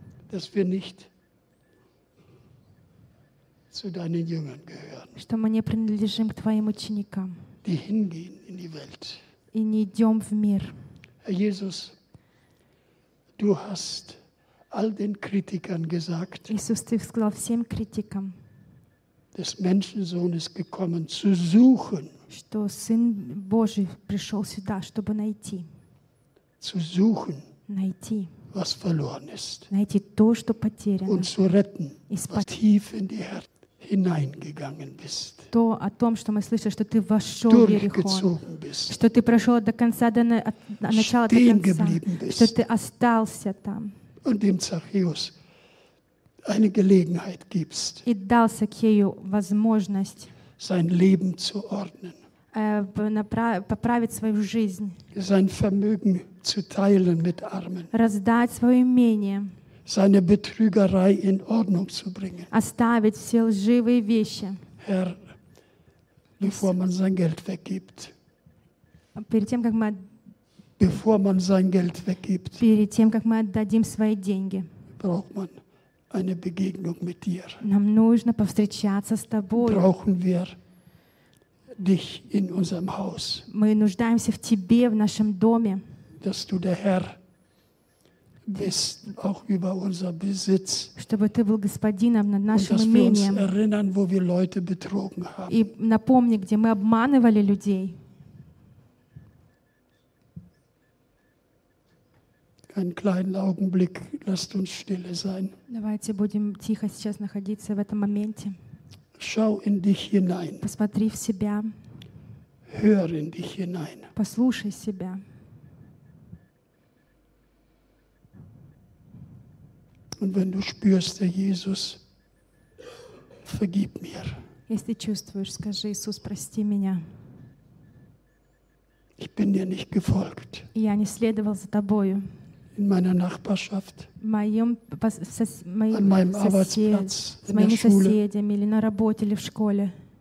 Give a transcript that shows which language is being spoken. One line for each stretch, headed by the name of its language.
German: Dass wir nicht zu deinen Jüngern gehören.
Russian: Что мы не принадлежим к твоим ученикам.
German: Die hingehen in die Welt.
Russian: И не идем в мир.
German: Herr Jesus, du hast all den Kritikern gesagt.
Russian: Иисус, ты сказал всем критикам.
German: Des Menschensohn ist gekommen zu suchen.
Russian: Что Сын Божий пришел сюда, чтобы найти.
German: Zu suchen.
Russian: Найти.
German: Was verloren ist.
Russian: Найти то, что потеряно.
German: Und zu retten.
Russian: И спасти.
German: Was tief in die Herzen hineingegangen bist.
Russian: То о том, что мы слышали, что ты вошел в Иерихон, что ты прошел до конца, до начала, до конца, что ты остался там.
German: Und dem Zachäus eine Gelegenheit gibst.
Russian: И дал Сакхею возможность
German: sein Leben zu ordnen.
Russian: поправить свою жизнь.
German: Sein Vermögen zu teilen mit Armen.
Russian: Раздать свое имение.
German: Seine Betrügerei in Ordnung zu bringen.
Russian: Оставить все лживые вещи.
German: Herr, bevor man sein Geld weggibt.
Russian: Перед тем, как мы Перед тем, как мы отдадим свои деньги,
German: braucht man eine Begegnung mit dir.
Russian: Нам нужно повстречаться с тобой.
German: Brauchen wir dich in unserem Haus.
Russian: Мы нуждаемся в тебе в нашем доме.
German: Dass du der Herr bist, auch über unser Besitz.
Russian: Чтобы ты был господином над нашим имением.
German: Uns erinnern, wo wir Leute betrogen haben.
Russian: И напомни, где мы обманывали людей.
German: Einen kleinen Augenblick, lasst uns stille sein.
Russian: Давайте будем тихо сейчас находиться в этом моменте.
German: Schau in dich hinein.
Russian: Посмотри в себя.
German: Hör in dich hinein.
Russian: Послушай себя.
German: Und wenn du spürst, der Jesus, vergib mir.
Russian: Если чувствуешь, скажи: Иисус, прости меня.
German: Ich bin dir nicht gefolgt.
Russian: Я не следовал за тобою.
German: In meiner Nachbarschaft, an meinem Arbeitsplatz, in der Schule.